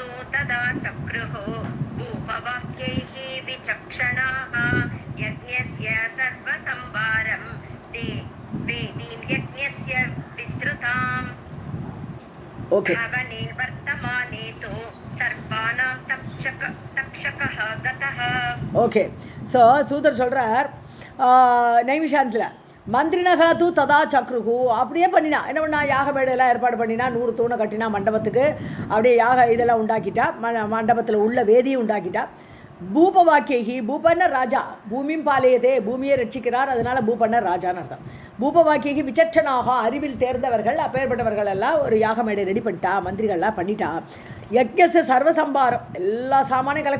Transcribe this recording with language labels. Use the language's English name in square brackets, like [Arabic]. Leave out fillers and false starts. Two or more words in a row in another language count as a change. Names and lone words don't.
[Sanskrit] तदा चक्रुः भूपवाक्यैः विचक्षणाः यज्ञस्य सर्वसंभारं ते वेदीं यज्ञस्य विस्तृताम् भवने वर्तमाने तु सर्पाणां तक्षकः गतः. [Tamil] ஓகே, ஸோ சூதர் சொல்கிறார் நைமிஷாந்தில் [Sanskrit] मन्त्रिणः तु तदा चक्रुः, [Tamil] அப்படியே பண்ணினா. என்ன பண்ணா, யாக மேடையெல்லாம் ஏற்பாடு பண்ணினா, 100 தூணை கட்டினா மண்டபத்துக்கு. அப்படியே யாக இதெல்லாம் உண்டாக்கிட்டா, மண்டபத்தில் உள்ள வேதியை உண்டாக்கிட்டா. பூபவாக்கியகி பூபன்ன ராஜா பூமியும் பாலையதே பூமியை ரட்சிக்கிறார் அதனால பூபன்ன ராஜான்னு அர்த்தம் பூபவாக்கியகி விசட்சனாக அறிவில் தேர்ந்தவர்கள் அப்பேற்பட்டவர்கள் எல்லாம் ஒரு யாக மேடை ரெடி பண்ணிட்டா மந்திரிகள்லாம் பண்ணிட்டா [Sanskrit] यज्ञस्य सर्वसंभारं [Tamil] எல்லா சாமானையும் கலெக்ட்